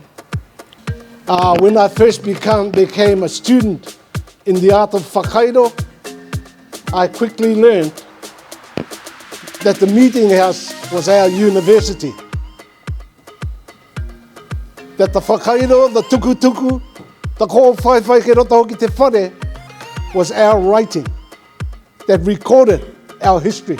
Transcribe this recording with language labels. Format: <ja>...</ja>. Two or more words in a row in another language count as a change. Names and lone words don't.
<en>When I first became a student in the art of whakairo, I quickly learned that the meeting house was our university. That the</en> <mi>whakairo, the tuku, the ko whai ke roto hoki te whare,</mi> <en>was our writing that recorded our history.</en>